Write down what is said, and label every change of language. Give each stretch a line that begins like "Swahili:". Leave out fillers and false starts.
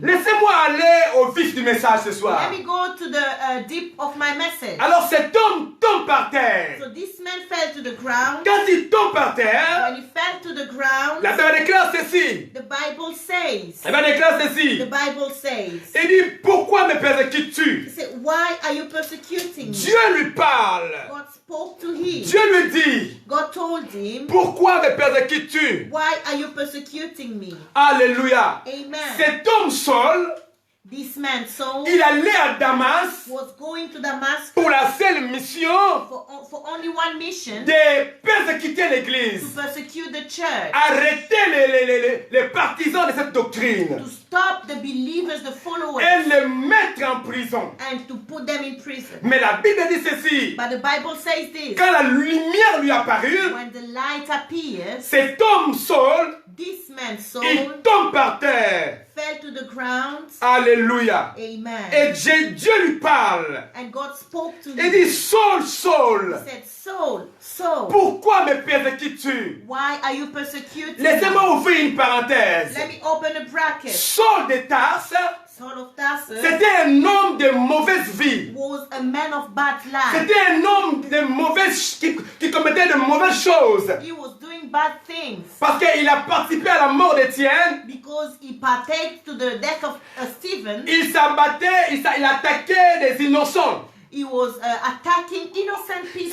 French: Laissez-moi aller au vif du message ce soir.
English: Let me go to the deep of my message.
French: Alors cet homme tombe par terre.
English: So this man fell to the ground.
French: Quand il tombe par terre,
English: When he fell to the ground,
French: la Bible déclare ceci.
English: the Bible says,
French: La Bible déclare ceci.
English: the Bible says,
French: Il dit, pourquoi me persécutes-tu?
English: he said, why are you persecuting me?
French: Dieu lui parle.
English: God spoke to him.
French: Dieu lui dit,
English: God told him,
French: pourquoi me persécutes-tu?
English: why are you persecuting me?
French: Alléluia.
English: Amen.
French: Cet homme Saul,
English: This man Saul
French: il allait à Damas
English: was going to Damascus
French: pour la seule mission
English: for only one mission,
French: de persécuter
English: to
French: l'église.
English: persecute the church,
French: Arrêter les partisans de cette doctrine
English: to stop the believers, the followers,
French: et les mettre en prison.
English: and to put them in prison.
French: Mais la Bible dit ceci.
English: But the Bible says this,
French: Quand la lumière lui apparut,
English: when the light appears,
French: cet homme Saul,
English: this man
French: il
English: Saul
French: tombe par terre.
English: fell to the ground.
French: Alléluia.
English: Amen.
French: Et Dieu lui parle.
English: And God spoke to
French: Il
English: him.
French: dit, Saul, Saul,
English: He said, Saul, Saul,
French: pourquoi me persécutes-tu?
English: why are you persecuting me?
French: Laissez-moi ouvrir une parenthèse.
English: Let me open a bracket.
French: Saul de Tarse,
English: Saul of Tarsus
French: c'était un homme de mauvaise vie.
English: was a man of bad life.
French: C'était un homme de mauvaise, qui commettait de mauvaises choses.
English: He was doing bad things
French: Parce qu'il a participé à la mort d'Étienne.
English: because he partake to the death of Stephen.
French: Il s'abattait, il attaquait des innocents.
English: He was attacking innocent people.